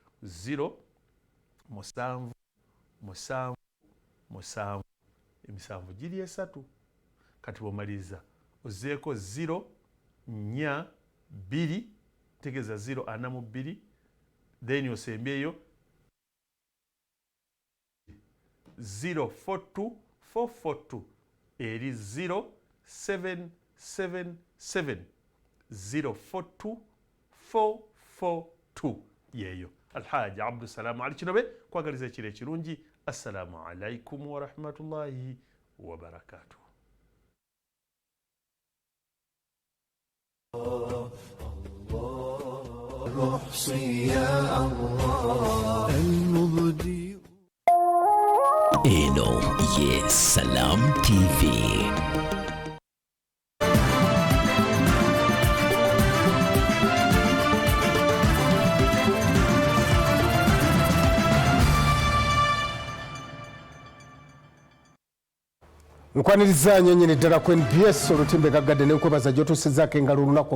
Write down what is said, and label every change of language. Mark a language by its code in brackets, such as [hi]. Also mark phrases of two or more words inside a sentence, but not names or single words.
[lg] 07777 emisanvu giri 3 kati bw'omaliriza ozeeko 0 2 tegeza 0 then osembyeyo 042442 eri 0777 042442 yeyo. Alhaji Abdusalam Ali Kinobe kwagaliza ekiro ekirungi. [ar] السلام عليكم ورحمة الله وبركاته. [lg] Eno ye Salam TV. Nkwaniriza nyenyini ddala ku NBS olutimbe gaggadde n'enkwebaza gy'otuusizzaako engalo olunaku